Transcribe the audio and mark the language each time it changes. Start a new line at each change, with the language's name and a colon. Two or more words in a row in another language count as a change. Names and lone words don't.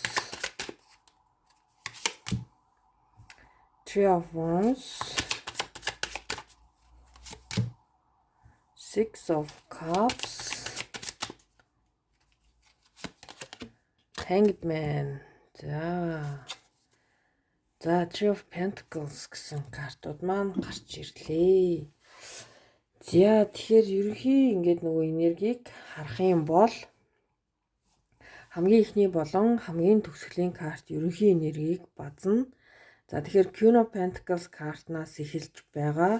Mongolian: Three of Wands. Six of Cups. Hanged Man. За Three of Pentacles гэсэн картууд маань гарч ирлээ. За тэгэхээр ерөнхий ингээд нөгөө энергийг харах юм бол хамгийн ихний болон хамгийн төгсгөлийн карт ерөнхий энергийг базна. За тэгэхээр Queen of Pentacles картнаас эхэлж байгаа.